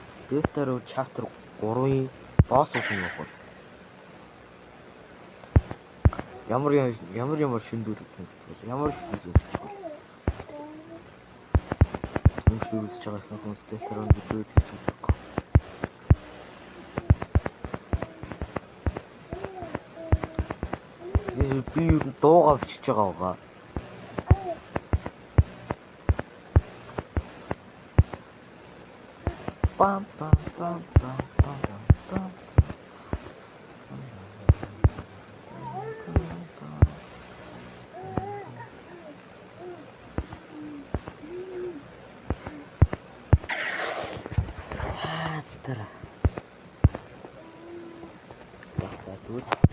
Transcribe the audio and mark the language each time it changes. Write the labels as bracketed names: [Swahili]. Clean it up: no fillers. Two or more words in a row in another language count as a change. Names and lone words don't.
[Mongolian] Delta-руу chapter 3-ын boss-ууд нь явах бол ямар шиндүүр гэдэг бол ямар зүйл юм бол үзэж байгаа хүмүүс Delta-руу video хийж байгаа. Би дуугаа бичиж байгаа. Пам пам пам пам пам пам. Тара. Та зүгээр.